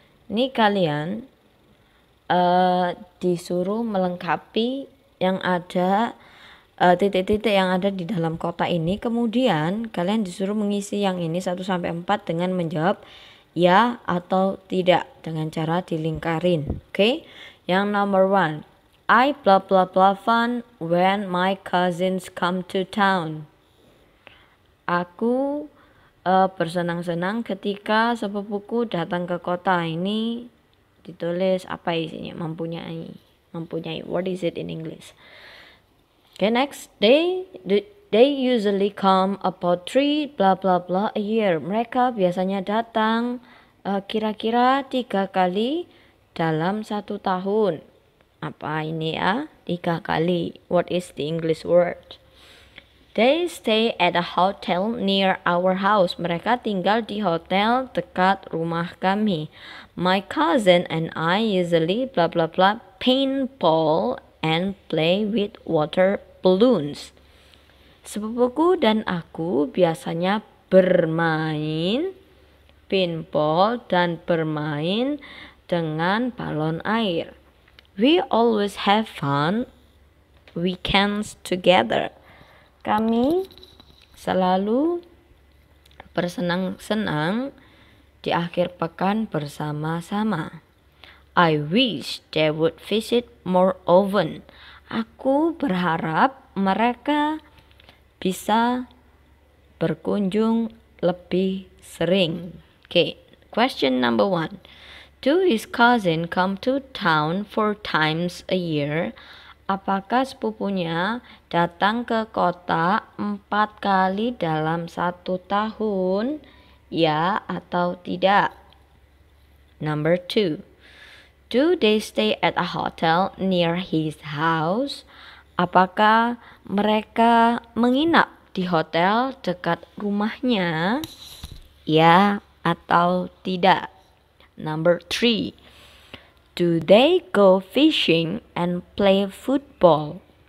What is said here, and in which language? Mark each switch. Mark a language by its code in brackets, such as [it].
[id] Ini kalian disuruh melengkapi yang ada titik-titik yang ada di dalam kotak ini. Kemudian kalian disuruh mengisi yang ini 1 sampai 4 dengan menjawab ya atau tidak dengan cara dilingkarin. Oke. Yang number 1. [en] I blah blah blah fun when my cousins come to town. [id] Aku bersenang-senang ketika sepupuku datang ke kota. Ini ditulis apa isinya? Mempunyai. [en] What is it in English? Okay, next. They usually come about 3 blah blah blah a year. [id] Mereka biasanya datang kira-kira 3 kali dalam 1 tahun. Apa ini ya? 3 kali. [en] What is the English word? They stay at a hotel near our house. [id] Mereka tinggal di hotel dekat rumah kami. [en] My cousin and I usually blah blah blah paintball and play with water balloons. [id] Sepupuku dan aku biasanya bermain paintball dan bermain dengan balon air. [en] We always have fun weekends together. [id] Kami selalu bersenang-senang di akhir pekan bersama-sama. [en] I wish they would visit more often. [id] Aku berharap mereka bisa berkunjung lebih sering. [en] Okay, question number 1. Do his cousin come to town 4 times a year? [id] Apakah sepupunya datang ke kota 4 kali dalam 1 tahun? Ya atau tidak? [en] Number 2. Do they stay at a hotel near his house? [id] Apakah mereka menginap di hotel dekat rumahnya? Ya atau tidak? [en] Number 3. Do they go fishing and play football?